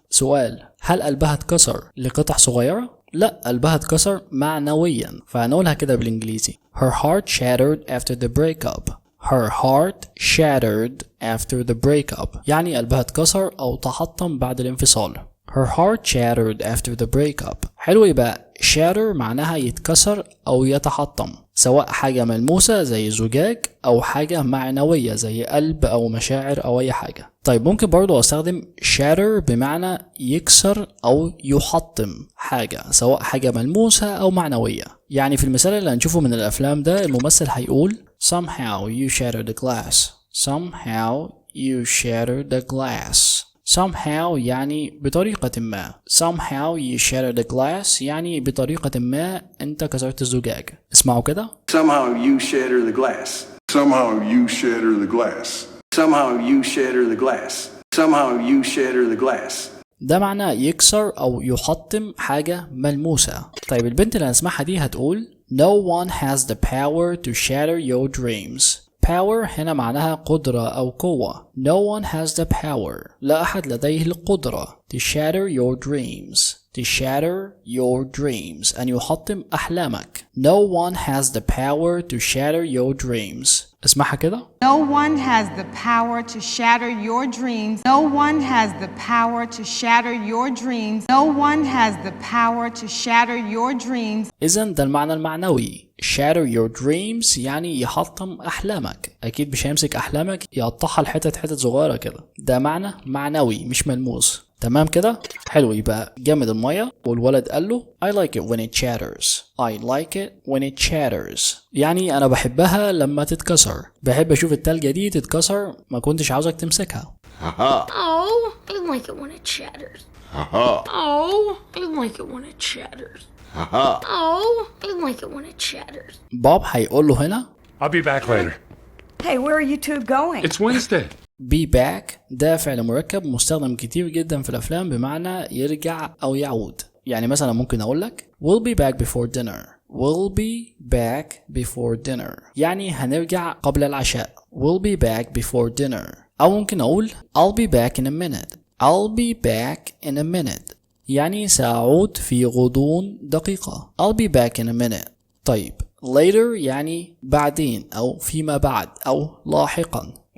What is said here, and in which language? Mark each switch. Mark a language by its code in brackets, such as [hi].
[ar] سؤال، هل قلبها اتكسر لقطع صغيرة؟ لا، قلبها اتكسر معنويا، فهنقولها كده بالانجليزي [en] her heart shattered after the breakup. her heart shattered after the breakup [ar] يعني قلبها اتكسر أو تحطم بعد الانفصال. [en] her heart shattered after the breakup. [ar] حلو، يبقى shatter معناها يتكسر أو يتحطم، سواء حاجة ملموسة زي زجاج أو حاجة معنوية زي قلب أو مشاعر أو أي حاجة. طيب ممكن برضو أستخدم shatter بمعنى يكسر أو يحطم حاجة، سواء حاجة ملموسة أو معنوية. يعني في المثال اللي هنشوفه من الأفلام ده الممثل هيقول [en] somehow you shattered the glass. somehow you shattered the glass. [ar] somehow يعني بطريقة ما. [en] somehow you shattered the glass [ar] يعني بطريقة ما أنت كسرت الزجاج. اسمعوا كده. [en] Somehow you shatter the glass. Somehow you shatter the glass. Somehow you shatter the glass. Somehow you shatter the glass. [ar] ده معناه يكسر أو يحطم حاجة ملموسة. طيب البنت اللي هنسمعها دي هتقول [en] No one has the power to shatter your dreams. [ar] power هنا معناها قدرة أو قوة. [en] No one has the power. [ar] لا أحد لديه القدرة. [en] To shatter your dreams. To shatter your dreams. [ar] أن يحطم أحلامك. [en] No one has the power to shatter your dreams. [ar] اسمعها كده. [en] No one has the power to shatter your dreams. No one has the power to shatter your dreams. No one has the power to shatter your dreams. [ar] إذن ده المعنى المعنوي. shatter your dreams يعني يحطم أحلامك. أكيد مش هيمسك أحلامك يقطعها لحتت صغيرة كده. ده معنى معنوي مش ملموس. تمام كده؟ حلو. يبقى جامد المية والولد قال له [en] I like it when it shatters. I like it when it shatters. [ar] يعني أنا بحبها لما تتكسر. بحب أشوف التلجة دي تتكسر ما كنتش عاوزك تمسكها. [en] Oh, I like it when it shatters. Oh, I like it when it shatters. Oh, I like it when it shatters. [ar] بوب هيقول له هنا [en] I'll be back later. Hey, where are you two going? It's Wednesday. [ar] be back ده فعل مركب مستخدم كتير جدا في الأفلام بمعنى يرجع أو يعود. يعني مثلا ممكن أقول لك [en] we'll be back before dinner. we'll be back before dinner [ar] يعني هنرجع قبل العشاء. [en] we'll be back before dinner. [ar] أو ممكن أقول [en] I'll be back in a minute. I'll be back in a minute [ar] يعني سأعود في غضون دقيقة. [en] I'll be back in a minute. [ar] طيب later يعني بعدين أو فيما بعد أو لاحقا.